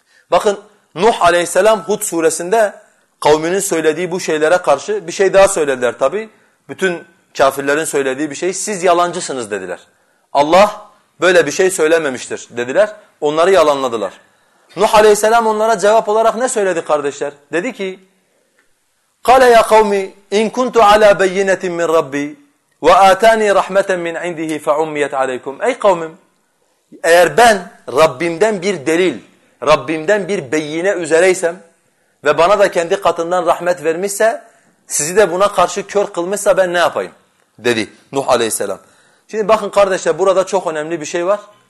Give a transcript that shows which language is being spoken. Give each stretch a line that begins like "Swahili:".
Turkish: Bakın Nuh aleyhisselam Hud suresinde kavminin söylediği bu şeylere karşı bir şey daha söylediler tabii. Bütün kafirlerin söylediği bir şey. Siz yalancısınız dediler. Allah böyle bir şey söylememiştir dediler. Onları yalanladılar. Nuh aleyhisselam onlara cevap olarak ne söyledi kardeşler? Dedi ki,
Arabic: قَالَ يَا قَوْمِ اِنْ كُنْتُ عَلَى بَيِّنَةٍ مِنْ رَبِّي وَآتَانِي رَحْمَةً مِنْ عِنْدِهِ فَعُمِّيَتْ عَلَيْكُمْ.
Turkish: Ey kavmim, eğer ben Rabbimden bir delil, Rabbimden bir beyine üzereysem ve bana da kendi katından rahmet vermişse, sizi de buna karşı kör kılmışsa ben ne yapayım? Dedi Nuh aleyhisselam. Şimdi bakın kardeşler, burada çok önemli bir şey var.